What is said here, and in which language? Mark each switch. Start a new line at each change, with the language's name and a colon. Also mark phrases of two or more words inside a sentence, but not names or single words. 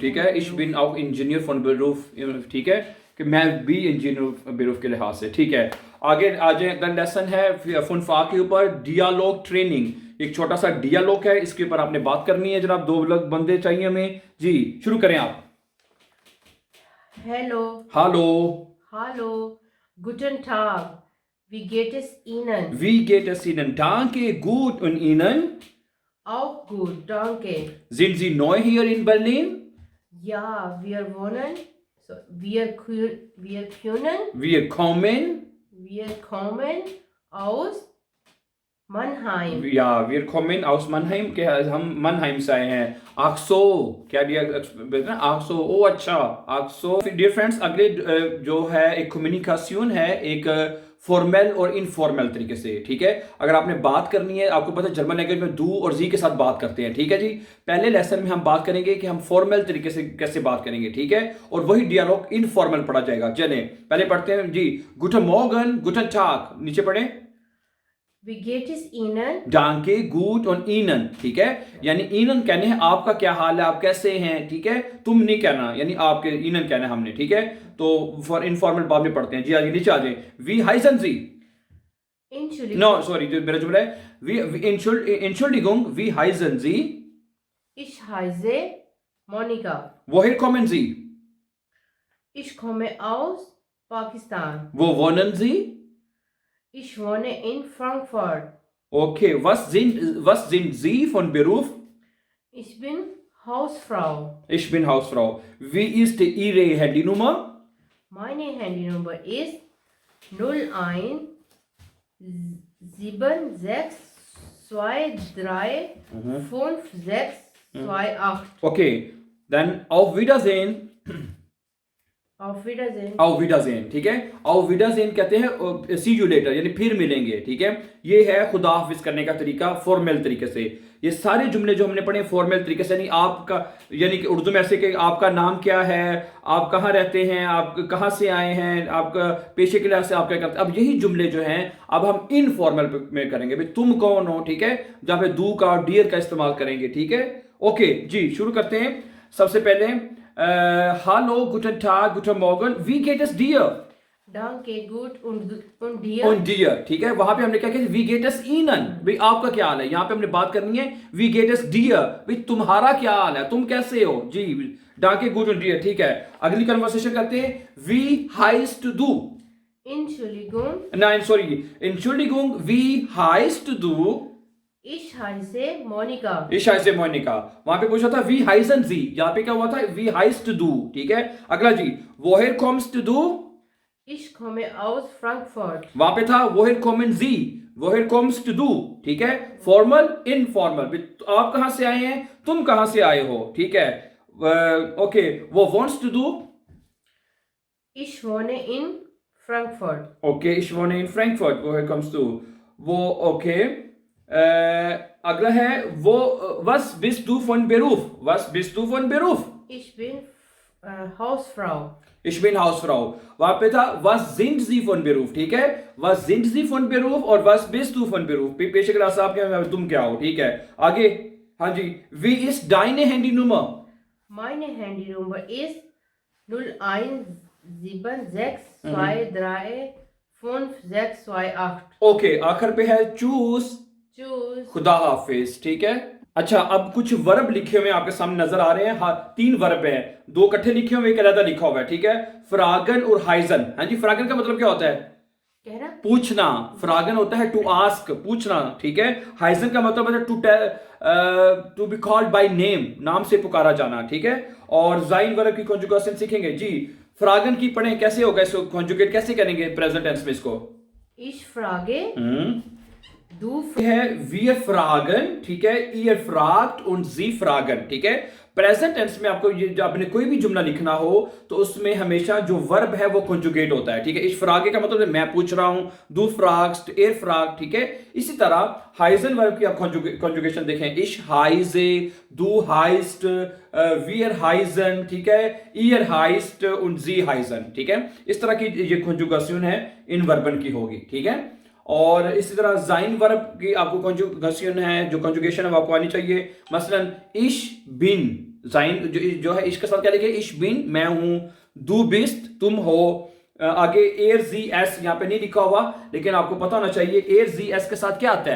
Hindi: ठीक है,
German: ich bin auch Ingenieur von Beruf.
Hindi: ठीक है, कि मैं भी इंजीनियर बेरूफ के लिहाज से। ठीक है, आगे आज का लेसन है फुनफा के ऊपर डियालॉग ट्रेनिंग। एक छोटा सा डियालॉग है, इसके ऊपर आपने बात करनी है जनाब। 2 लोग बंदे चाहिए हमें जी। शुरू करें आप।
German: Hallo.
Hindi: हेलो।
German: Hallo. Guten Tag. Wie geht es Ihnen? Wie geht es Ihnen? Danke, gut. Und Ihnen? Auch gut, danke. Sind Sie neu hier in Berlin? Ja, wir wohnen. So, wir können. Wir kommen aus Mannheim. Ja, wir kommen aus Mannheim
Hindi: के हम Mannheim से आए हैं.
German: Ach so,
Hindi: क्या दिया
German: ach so,
Hindi: ओ अच्छा,
German: ach so.
English: Dear friends,
Hindi: अगले जो है एक कम्युनिकेशन है एक फॉर्मल और इनफॉर्मल तरीके से, ठीक है. अगर आपने बात करनी है, आपको पता है जर्मन लैंग्वेज में दू और जी के साथ बात करते हैं, ठीक है जी. पहले लेसन में हम बात करेंगे कि हम फॉर्मल तरीके से कैसे बात करेंगे, ठीक है, और वही डियालॉग इनफॉर्मल पढ़ा जाएगा. चलें पहले पढ़ते हैं जी.
German: Guten Morgen, Guten Tag,
Hindi: नीचे पढ़े.
German: Wie geht es Ihnen? Danke, gut und Ihnen,
Hindi: ठीक है. यानी Ihnen कहने हैं आपका क्या हाल है, आप कैसे हैं, ठीक है. तुम नहीं कहना, यानी आपके Ihnen कहना हमने, ठीक है. तो फॉर इनफॉर्मल बाद में पढ़ते हैं जी. आगे नीचे आ जाए.
German: Wie heißen Sie? Entschuldigung.
English: No, sorry,
Hindi: जो मेरा जुमला है.
German: Entschuldigung, wie heißen Sie? Ich heiße Monika. Woher kommen Sie? Ich komme aus Pakistan. Wo wohnen Sie? Ich wohne in Frankfurt. Okay, was sind Sie von Beruf? Ich bin Hausfrau. Ich bin Hausfrau. Wie ist Ihre Handynummer? Meine Handynummer ist 01 7623 5628. Okay, dann auf Wiedersehen. Auf Wiedersehen. Auf Wiedersehen,
Hindi: ठीक है.
German: Auf Wiedersehen
Hindi: कहते हैं
English: see you later,
Hindi: यानी फिर मिलेंगे, ठीक है. ये है खुदा हाफिज करने का तरीका फॉर्मल तरीके से. ये सारे जुमले जो हमने पढ़े फॉर्मल तरीके से, यानी आपका, यानी कि उर्दू में ऐसे कि आपका नाम क्या है, आप कहाँ रहते हैं, आप कहाँ से आए हैं, आपका पेशे के लिहाज से आप क्या करते हैं. अब यही जुमले जो हैं अब हम इनफॉर्मल में करेंगे. भाई तुम कौन हो, ठीक है, जहाँ पे दू का डियर का इस्तेमाल करेंगे, ठीक है. ओके जी, शुरू करते हैं. सबसे पहले
German: hallo, guten Tag, guten Morgen, wie geht es dir? Danke, gut und dir? Und dir,
Hindi: ठीक है. वहां पे हमने क्या किया,
German: wie geht es Ihnen,
Hindi: भाई आपका क्या हाल है. यहाँ पे हमने बात करनी है
German: wie geht es dir,
Hindi: भाई तुम्हारा क्या हाल है, तुम कैसे हो जी.
German: Danke, gut und dir,
Hindi: ठीक है. अगली कन्वर्सेशन करते हैं.
German: Wie heißt du? Entschuldigung. Nein, sorry. Entschuldigung, wie heißt du? Ich heiße Monika. Ich heiße Monika.
Hindi: वहां पे पूछा था
German: wie heißen Sie,
Hindi: यहाँ पे क्या हुआ था
German: wie heißt du,
Hindi: ठीक है. अगला जी,
German: woher kommst du? Ich komme aus Frankfurt.
Hindi: वहां पे था
German: woher kommen Sie, woher kommst du,
Hindi: ठीक है. फॉर्मल इनफॉर्मल, आप कहां से आए हैं, तुम कहां से आए हो, ठीक है. ओके,
German: wo wohnst du? Ich wohne in Frankfurt. Okay, ich wohne in Frankfurt. Woher kommst du? Wo, okay.
Hindi: अगला है वो
German: was bist du von Beruf? Was bist du von Beruf? Ich bin Hausfrau. Ich bin Hausfrau.
Hindi: वहां पे था
German: was sind Sie von Beruf,
Hindi: ठीक है.
German: Was sind Sie von Beruf और was bist du von Beruf.
Hindi: पेशे के साहब क्या, तुम क्या हो, ठीक है. आगे, हाँ जी. Wie ist deine Handynummer? Meine Handynummer ist 017623 5628. ओके, आखिर पे है चूस. Tschüss. खुदा हाफिज, ठीक है. अच्छा, अब कुछ वर्ब लिखे हुए आपके सामने नजर आ रहे हैं. हाँ, 3 वर्ब हैं, 2 इकट्ठे लिखे हुए, एक अलग लिखा हुआ है, ठीक है. फ्रागन और हाइजन. हाँ जी, फ्रागन का मतलब क्या होता है, कहना, पूछना. फ्रागन होता है
English: to ask,
Hindi: पूछना, ठीक है. हाइजन का मतलब होता है
English: to be called by name,
Hindi: नाम से पुकारा जाना, ठीक है. और जाइन वर्ब की कॉन्जुगेशन सीखेंगे जी. फ्रागन की पढ़ें, कैसे होगा इसको कॉन्जुगेट कैसे करेंगे
English: present tense
Hindi: में इसको.
German: Ich frage, du है wir fragen,
Hindi: ठीक है.
German: ihr fragt und sie fragen,
Hindi: ठीक है.
English: present tense
Hindi: में आपको ये आपने कोई भी जुमला लिखना हो तो उसमें हमेशा जो वर्ब है वो कॉन्जुगेट होता है, ठीक है.
German: ich frage
Hindi: का मतलब है मैं पूछ रहा हूं,
German: du fragst, er fragt,
Hindi: ठीक है. इसी तरह हाइजन वर्ब की आप कॉन्जुगेशन देखें.
German: ich heiße, du heißt, wir heißen,
Hindi: ठीक है.
German: ihr heißt und sie heißen,
Hindi: ठीक है. इस तरह की ये कॉन्जुगेशन है इन वर्बन की होगी, ठीक है. और इसी तरह जाइन वर्ब की आपको कॉन्जुगेशन है, जो कॉन्जुगेशन है वो आपको आनी चाहिए. मसलन
German: ich bin,
Hindi: जाइन जो है इश के साथ क्या लिखे,
German: ich bin
Hindi: मैं हूं.
German: du bist
Hindi: तुम हो. आगे
German: er sie es
Hindi: यहाँ पे नहीं लिखा हुआ, लेकिन आपको पता होना चाहिए
German: er sie es
Hindi: के साथ क्या आता है.